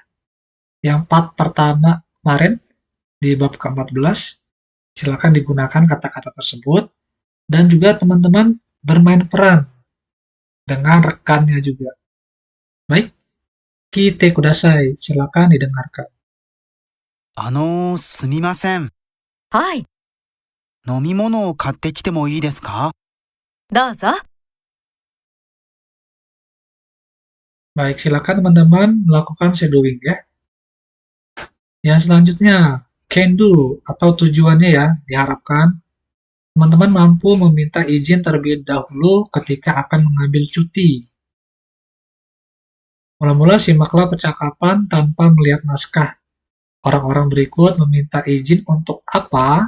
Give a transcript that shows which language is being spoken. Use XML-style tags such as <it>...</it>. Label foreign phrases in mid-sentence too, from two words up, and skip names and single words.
<id>Yang part pertama kemarin di bab ke-14, silakan digunakan kata-kata tersebut dan juga teman-teman bermain peran dengan rekannya juga. Baik,</id> <ja>聞いて ください,</ja> <id>silakan didengarkan.</id> <ja>すみません。はい、飲み物を買ってきてもいいですか？どうぞ。</ja> <id>Baik, silakan teman-teman melakukan shadowing ya. Yang selanjutnya,</id> <en>can do</en> <id>atau tujuannya ya, diharapkan teman-teman mampu meminta izin terlebih dahulu ketika akan mengambil cuti. Mula-mula simaklah percakapan tanpa melihat naskah. Orang-orang berikut meminta izin untuk apa?</id>